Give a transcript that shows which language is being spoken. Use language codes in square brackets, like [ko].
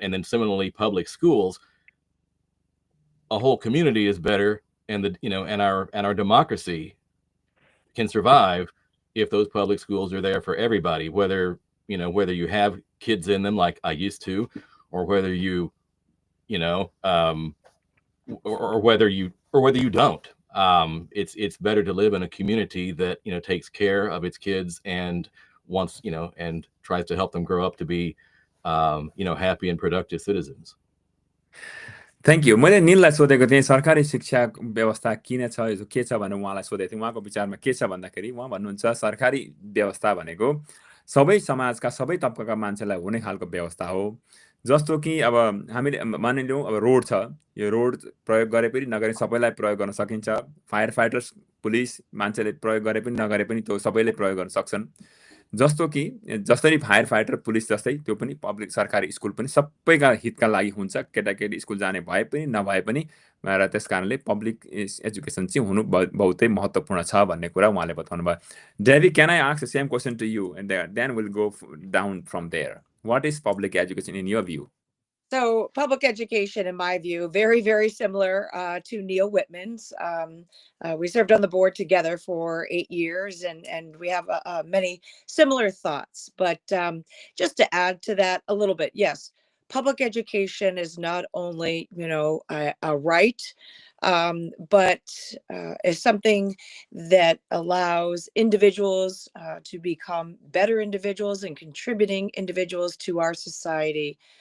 [en] And then similarly, public schools, a whole community is better, and and our democracy can survive if those public schools are there for everybody, whether you have kids in them like I used to, or whether you, or whether you don't. It's better to live in a community that takes care of its kids and wants and tries to help them grow up to be happy and productive citizens. Thank you. [ne] मैले निललाई सोधेको थिएँ सरकारी शिक्षा व्यवस्था किन छ, यो के छ भनेर उहाँलाई सोधेको थिएँ. उहाँको विचारमा के छ भन्दाखेरि उहाँ भन्नुहुन्छ सरकारी व्यवस्था भनेको सबै समाजका सबै तबकाका मान्छेलाई हुने खालको व्यवस्था हो. जस्तो कि अब हामीले मानिलिउँ अब रोड छ, यो रोड प्रयोग गरे पनि नगरे सबैलाई प्रयोग गर्न सकिन्छ. फायर फाइटर्स पुलिस मान्छेले प्रयोग गरे पनि नगरे पनि त्यो सबैले प्रयोग गर्न सक्छन्. जस्तो कि जसरी फायर फाइटर पुलिस जस्तै त्यो पनि पब्लिक सरकारी स्कुल पनि सबैका हितका लागि हुन्छ. केटाकेटी स्कुल जाने भए पनि नभए पनि र त्यस कारणले पब्लिक एजुकेसन चाहिँ हुनु बहुतै महत्त्वपूर्ण छ भन्ने कुरा उहाँले बताउनु भयो. [en] Davy, can I ask the same question to you and then will go down from there. What is public education in your view? So public education, in my view, very, very similar to Neil Whitman's. We served on the board together for 8 years, and we have many similar thoughts. But just to add to that a little bit, yes, public education is not only, a right, but is something that allows individuals to become better individuals and contributing individuals to our society.